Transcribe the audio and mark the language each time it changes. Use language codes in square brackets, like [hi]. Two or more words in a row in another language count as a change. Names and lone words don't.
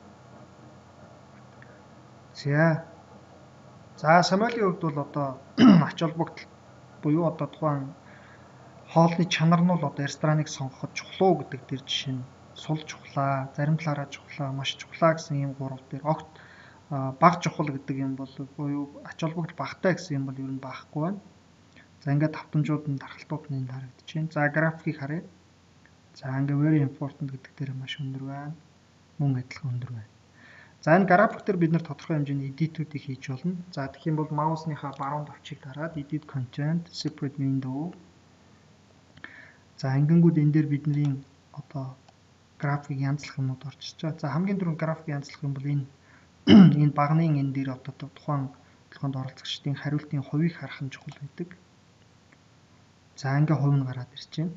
[mn] За Samuel-ийн хувьд бол одоо ач холбогдол буюу одоо тухайн хоолны чанар нь бол одоо рестораныг сонгоход чухлуу гэдэг дээр жишээ нь сул чухлаа, зарим талаараа чухлаа, маш чухлаа гэсэн ийм гурав дээр огт баг чухал гэдэг юм бол буюу ач холбогдол багтай гэсэн юм бол ер нь баахгүй байна. За ингээд давтамжууд нь тархалтууд нь энд харагдаж байна. За графикийг харъя. За ингээд [en] very important [mn] гэдэг дээр маш өндөр байна. Мөн адилхан өндөр байна. За энэ график дээр бид нэр тодорхой хэмжээний edit-үүдийг хийж болно. За тэгэх юм бол маусныхаа баруун тавчийг дараад [en] edit content, separate window. [mn] За ингэнгүүт энэ дээр бидний одоо график янзлах юмнууд орж ирж байгаа. За хамгийн түрүүнд график янзлах юм бол энэ багны энэ дээр одоо тухайн төлөвлөгөөнд оролцогчдын хариултын хувийг харах нь чухал байдаг. За ингээ хувь нь гараад ирж байна.